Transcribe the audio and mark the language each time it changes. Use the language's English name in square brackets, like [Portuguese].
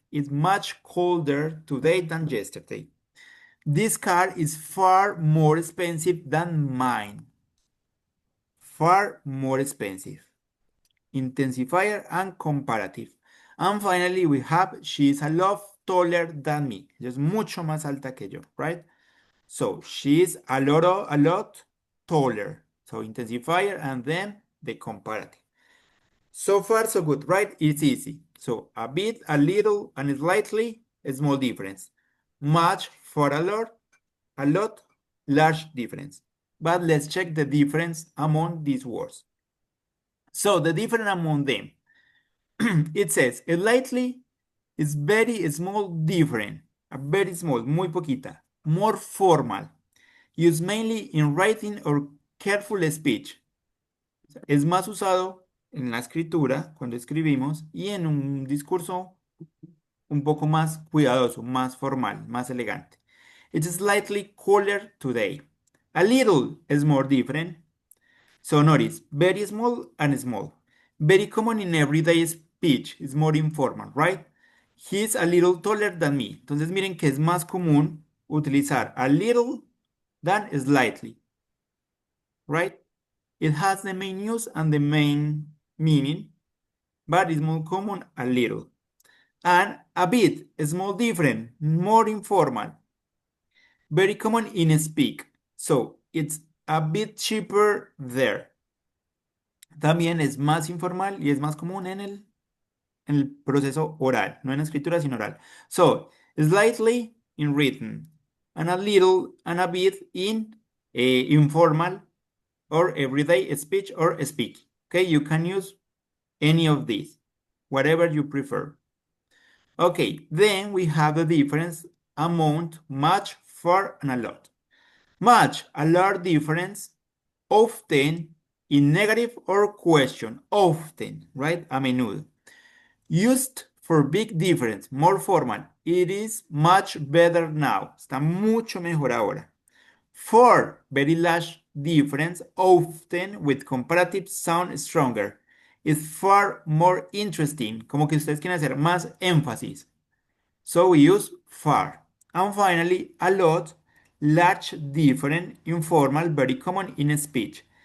[English] It's much colder today than yesterday. This car is far more expensive than mine. Far more expensive. Intensifier and comparative. And finally, we have she is a lot taller than me. [Spanish] Ella es mucho más alta que yo, right? [English] So she's a lot taller. So intensifier and then the comparative. So far, so good, right? It's easy. So a bit, a little, and slightly, a small difference. Much for a lot, large difference. But let's check the difference among these words. So the difference among them, it says slightly is very small different, a very small, [Spanish] muy poquita, [English] more formal, used mainly in writing or careful speech. [Spanish] Es más usado en la escritura, cuando escribimos, y en un discurso un poco más cuidadoso, más formal, más elegante. [English] It's slightly cooler today. A little is more different. So notice, very small and small. Very common in everyday speech. It's more informal, right? He's a little taller than me. [Spanish] Entonces miren que es más común utilizar [English] a little than slightly, right? It has the main use and the main meaning, but it's more common a little. And a bit, small different, more informal. Very common in speak. So it's a bit cheaper there. [Spanish] También es más informal y es más común en el proceso oral, no en escritura, sino oral. [English] So, slightly in written, and a little and a bit in informal or everyday speech or speak. Okay, you can use any of these, whatever you prefer. Okay, then we have the difference amount, much, far, and a lot. Much, a large difference, often in negative or question, often, right? [Spanish] A menudo. [English] Used for big difference, more formal. It is much better now. [Spanish] Está mucho mejor ahora. [English] For very large difference, often with comparative sound stronger. Is far more interesting. [Spanish] Como que ustedes quieren hacer más énfasis. [English] So we use far. And finally, a lot, large, different, informal, very common in speech.